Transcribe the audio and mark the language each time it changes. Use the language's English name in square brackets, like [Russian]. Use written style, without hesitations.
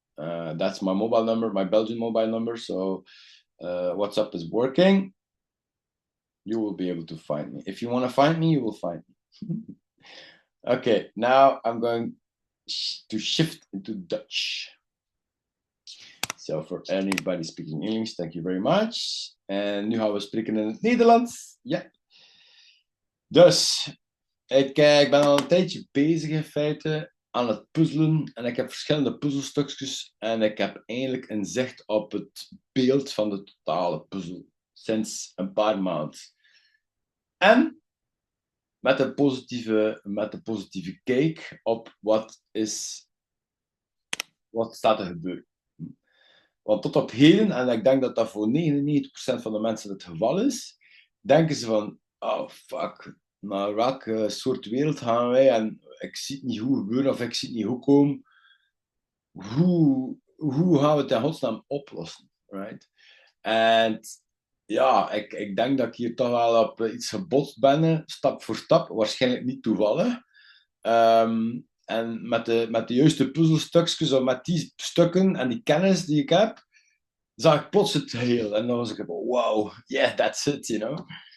[English] That's my mobile number, my Belgian mobile number. So WhatsApp is working. You will be able to find me. If you want to find me, you will find me. Okay, now I'm going to shift into Dutch. So for anybody speaking English, thank you very much. [Dutch] En nu gaan we spreken in het Nederlands. Ja. Dus, ik ben al een tijdje bezig in feite aan het puzzelen. En ik heb verschillende puzzelstukjes. En ik heb eigenlijk een zicht op het beeld van de totale puzzel. Sinds een paar maanden. En met een positieve kijk op wat staat er gebeuren. Want tot op heden, en ik denk dat dat voor 99% van de mensen het geval is, denken ze van, oh fuck, naar welke soort wereld gaan wij? En ik zie het niet goed gebeuren, of ik zie het niet goed komen. Hoe gaan we het in godsnaam oplossen? Right? En ja, ik denk dat ik hier toch wel op iets gebotst ben, stap voor stap, waarschijnlijk niet toevallig. En met de juiste puzzelstukjes, of met die stukken en die kennis die ik heb, zag ik plots het geheel. En dan was ik, [English] wow, yeah, that's it, you know.